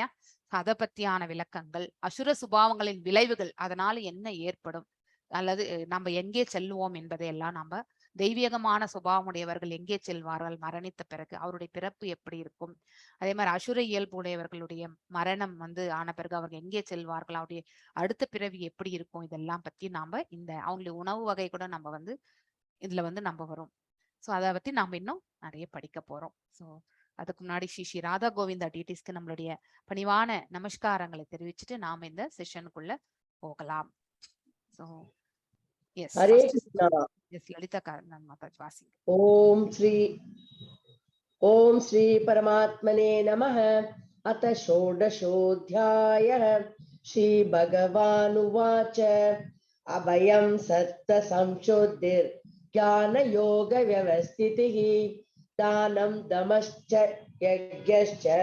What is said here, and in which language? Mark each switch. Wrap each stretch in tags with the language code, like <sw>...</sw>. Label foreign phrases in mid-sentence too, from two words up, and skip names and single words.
<ta>அதை பத்தியான விளக்கங்கள், அசுர சுபாவங்களின் விளைவுகள், அதனால என்ன ஏற்படும், அல்லது நம்ம எங்கே செல்லுவோம் என்பதை எல்லாம் நம்ம தெய்வீகமான சுபாவமுடையவர்கள் எங்கே செல்வார்கள் மரணித்த பிறகு, அவருடைய பிறப்பு எப்படி இருக்கும், அதே மாதிரி அசுர இயல்பு உடையவர்களுடைய மரணம் ஆன பிறகு அவர்கள் எங்கே செல்வார்கள், அவருடைய அடுத்த பிறவி எப்படி இருக்கும், இதெல்லாம் பத்தி நாம இந்த அவங்களுடைய உணவு வகை கூட நம்ம இதுல நம்ம வரும். ஸோ அதை பத்தி நாம இன்னும் நிறைய படிக்க போறோம். ஸோ அதுக்கு முன்னாடி ஸ்ரீ ராதா கோவிந்தா டிடிஸ்க்கு நம்மளுடைய பணிவான நமஸ்காரங்களை தெரிவிச்சுட்டு நாம இந்த செஷனுக்குள்ள போகலாம்.</ta> <en>so yes,</en> <sa>हरे कृष्णा।</sa> <en>எஸ் ललिता कानन माताजी वासिंग।</en> <sa>ओम श्री परमात्मने नमः। अथ षोडशोऽध्यायः। श्री भगवानुवाच अभयं सत्त संशुद्धिर् ज्ञानयोग व्यवस्थितिः दानं दमश्च यज्ञश्च</sa>